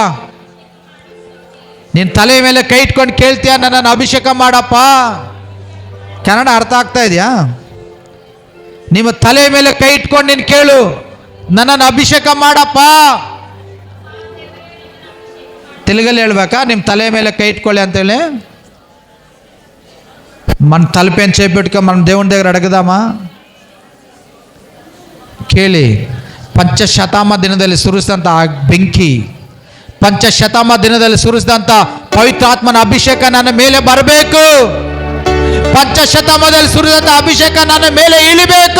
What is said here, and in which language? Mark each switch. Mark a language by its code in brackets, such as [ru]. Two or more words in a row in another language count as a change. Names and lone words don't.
[kn] ನೀನು ತಲೆ ಮೇಲೆ ಕೈ ಇಟ್ಕೊಂಡು ಕೇಳ್ತೀಯಾ, ನನ್ನನ್ನು ಅಭಿಷೇಕ ಮಾಡಪ್ಪ? ಕನ್ನಡ ಅರ್ಥ ಆಗ್ತಾ ಇದೆಯಾ? ನಿಮ್ಮ ತಲೆ ಮೇಲೆ ಕೈ ಇಟ್ಕೊಂಡು ನೀನು ಕೇಳು, ನನ್ನನ್ನು ಅಭಿಷೇಕ ಮಾಡಪ್ಪ. ತೆಲುಗಲ್ಲಿ ಹೇಳ್ಬೇಕಾ? ನಿಮ್ಮ ತಲೆ ಮೇಲೆ ಕೈ ಇಟ್ಕೊಳ್ಳಿ ಅಂತೇಳಿ [te] మన తలపైన చేపెట్టుకో మనం దేవుని దగ్గర అడగదామా? [kn] ಕೇಳಿ, ಪಂಚಶತಮ ದಿನದಲ್ಲಿ ಸುರಿಸಿದಂಥ ಬೆಂಕಿ, ಪಂಚಶತಮ ದಿನದಲ್ಲಿ ಸುರಿಸಿದಂಥ ಪವಿತ್ರಾತ್ಮನ ಅಭಿಷೇಕ ನನ್ನ ಮೇಲೆ ಬರಬೇಕು. ಪಂಚಶತಮದಲ್ಲಿ ಸುರಿದಂಥ ಅಭಿಷೇಕ ನನ್ನ ಮೇಲೆ ಇಳಿಬೇಕು.